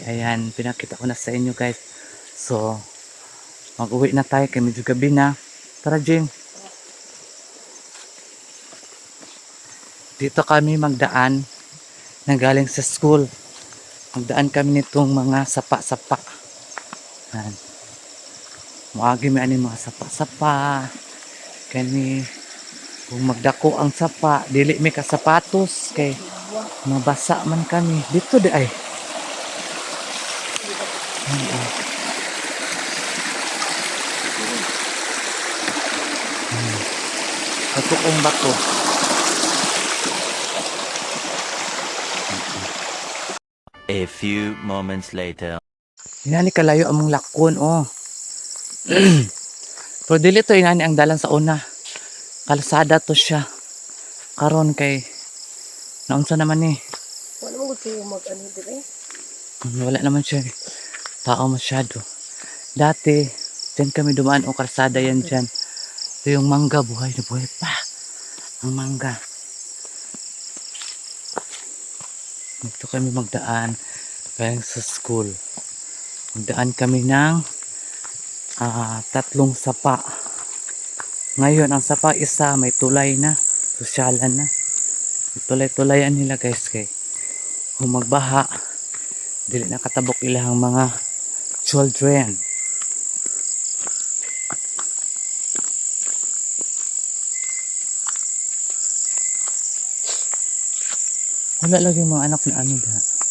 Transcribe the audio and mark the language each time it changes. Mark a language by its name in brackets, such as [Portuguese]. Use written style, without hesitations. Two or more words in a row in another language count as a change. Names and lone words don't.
[Filipino] Ayan, pinakita ko na sa inyo guys. So, mag-uwi na tayo. Kaya medyo gabi na. Tara, Jing. Dito kami magdaan na galing sa school. Magdaan kami nitong mga sapa-sapa. [Cebuano] Ayan. Muagi may mga sapa-sapa. Kani kung magdako ang sapa, dili may kasapatos kay mabasa man kami. Dito di ay. Katuong bato. [English] A few moments later. [Cebuano] Inani kalayo among lakon oh. Pero dili to inani ang dalan sa una. Kalsada to siya. Karon kay naunsa naman ni. Wala mo kayo mag-ano dire? [Filipino] Wala naman siya tao masyado. Dati, dyan kami dumaan o karsada yan dyan. Ito yung mangga, buhay na buhay pa. Ang mangga. Dito kami magdaan. Galing sa school. Magdaan kami ng tatlong sapa. Ngayon, ang sapa isa, may tulay na. [Cebuano] Sosyalan na. May tulay-tulayan nila guys kay kung magbaha, dili nakatabok ilahang mga children. Wala lagi mga anak na ano da.